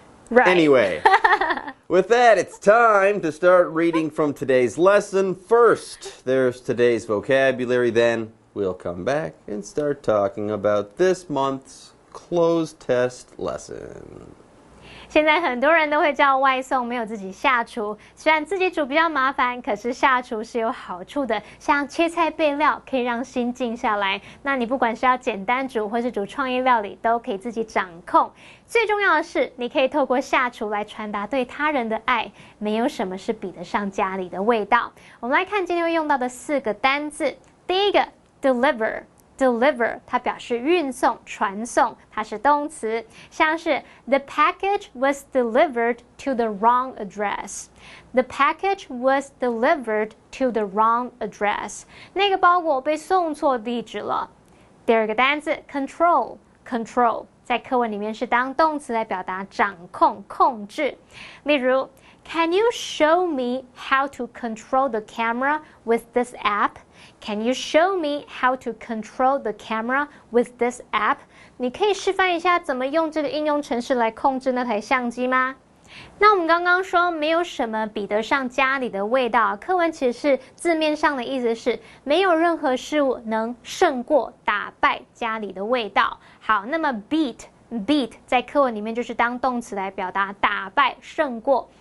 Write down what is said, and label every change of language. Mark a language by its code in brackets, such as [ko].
[en] Right. Anyway, with that, it's time to start reading from today's lesson. First, there's today's vocabulary. Then we'll come back and start talking about this month's clothes test lesson. [zh] 现在很多人都会叫外送，没有自己下厨。虽然自己煮比较麻烦，可是下厨是有好处的。像切菜备料，可以让心静下来。那你不管是要简单煮，或是煮创意料理，都可以自己掌控。最重要的是，你可以透过下厨来传达对他人的爱。没有什么是比得上家里的味道。我们来看今天会用到的4个单字。第一个 deliver。Deliver 它表示运送、传送，它是动词，像是 [en] The package was delivered to the wrong address. The package was delivered to the wrong address. [zh] 那个包裹被送错地址了。第二个单字 control 在课文里面是当动词来表达掌控、控制。例如 [en] Can you show me how to control the camera with this app? Can you show me how to control the camera with this app? [zh] 你可以示范一下怎么用这个应用程式来控制那台相机吗？那我们刚刚说没有什么比得上家里的味道，课文其实是字面上的意思是没有任何事物能胜过打败家里的味道。好，那么 beat 在课文里面就是当动词来表达打败、胜过。